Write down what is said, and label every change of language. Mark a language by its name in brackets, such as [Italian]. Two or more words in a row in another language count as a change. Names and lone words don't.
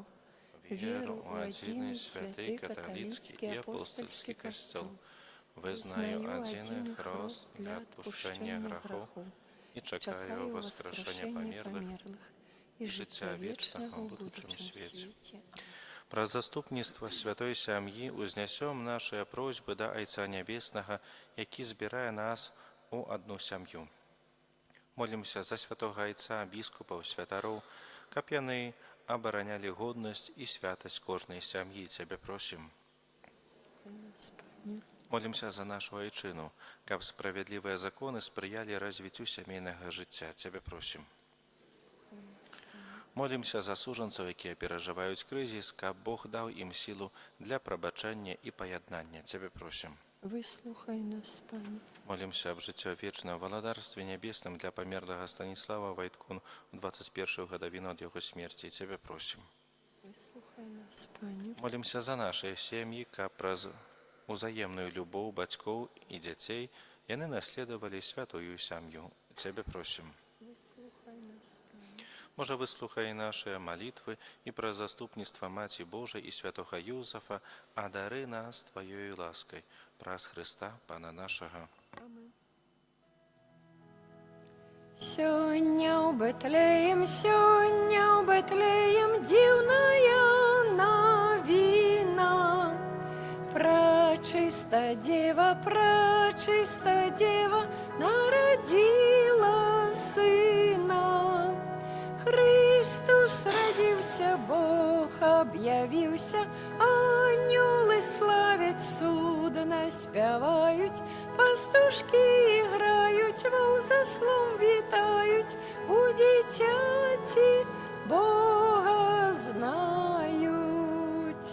[Ukrainian] Віру у один святий католицький і апостольський костел, визнаю один хрест для відпущення грехов і чекаю воскрешення померлих і життя вічного в будучому світі. Про заступництво святої сім'ї узнесем наші просьби до Отця Небесного, який збирає нас у одну сім'ю. Молимся за святого Отця, [Belarusian] біскупів, святарів, каб яны обороняли годность и святость кожной семьи. Тебе просим. Молимся за нашу Ойчину, каб справедливые законы сприяли развитию семейного життя. Тебе просим. [Ukrainian] Молимся за суженцев, які переживають кризис, каб Бог дав їм силу для пробачення і поєднання. Тебе просим. Вислухай нас, Пане. Молимся об житті вічного володарстві небесним для померлого Станіслава Войткун у 21-ю годовину від його смерті. Тебе просим. Вислухай нас, Пане. Молимся за наші сім'ї, [Belarusian] каб праз узаємную любов батьків і дітей яны наслідували святую сім'ю. Тебе просим. [Ukrainian] Вислухай нас, Пане. Може, вислухай наші молитви і про заступництво Маті Божої і святого Юзефа, а дари нас Твоєю ласкою, праз Христа, Пана нашого. Амин. [Belarusian] Сёння у Бетлеем, сёння у Бетлеем, дивная новина. [Ukrainian] Пречиста дева народила сына. Христос родился, Бог об'явився, ангели славять, судна співають, пастушки грають, вол заслон вітають, у дитяті Бога знають.